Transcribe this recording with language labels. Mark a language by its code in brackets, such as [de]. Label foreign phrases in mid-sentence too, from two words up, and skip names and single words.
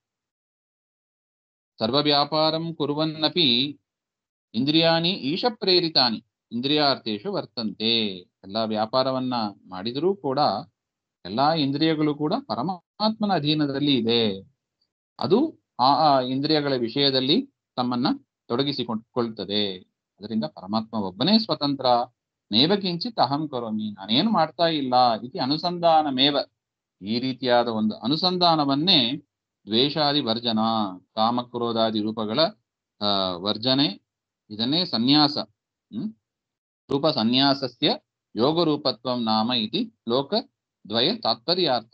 [sa] ಸರ್ವ ವ್ಯಾಪಾರಂ ಕುರುವನ್ನಪಿ ಇಂದ್ರಿಯಾಣಿ ಈಶ ಪ್ರೇರಿತಾನಿ ಇಂದ್ರಿಯಾರ್ಥೇಶು ವರ್ತಂತೆ. [kn] ಎಲ್ಲಾ ವ್ಯಾಪಾರವನ್ನ ಮಾಡಿದರೂ ಕೂಡ ಎಲ್ಲಾ ಇಂದ್ರಿಯಗಳು ಕೂಡ ಪರಮಾತ್ಮನ ಅಧೀನದಲ್ಲಿ ಇದೆ. ಅದು ಆ ಇಂದ್ರಿಯಗಳ ವಿಷಯದಲ್ಲಿ ತಮ್ಮನ್ನ ತೊಡಗಿಸಿಕೊಳ್ತದೆ. ಅದರಿಂದ ಪರಮಾತ್ಮ ಒಬ್ಬನೇ ಸ್ವತಂತ್ರ. [sa] ನೇವ ಕಿಂಚಿತ್ ಅಹಂ ಕರೋಮಿ, [kn] ನಾನೇನು ಮಾಡ್ತಾ ಇಲ್ಲ [sa] ಇತಿ ಅನುಸಂಧಾನ ಮೇವ. [kn] ಈ ರೀತಿಯಾದ ಒಂದು ಅನುಸಂಧಾನವನ್ನೇ ದ್ವೇಷಾದಿ ವರ್ಜನ, ಕಾಮಕ್ರೋಧಾದಿ ರೂಪಗಳ ವರ್ಜನೆ, ಇದನ್ನೇ ಸನ್ಯಾಸ. [sa] ರೂಪ ಸನ್ಯಾಸಸ್ಯ ಯೋಗ ರೂಪತ್ವಂ ನಾಮ ಇತಿ ಲೋಕ ದ್ವಯ ತಾತ್ಪರ್ಯಾರ್ಥ.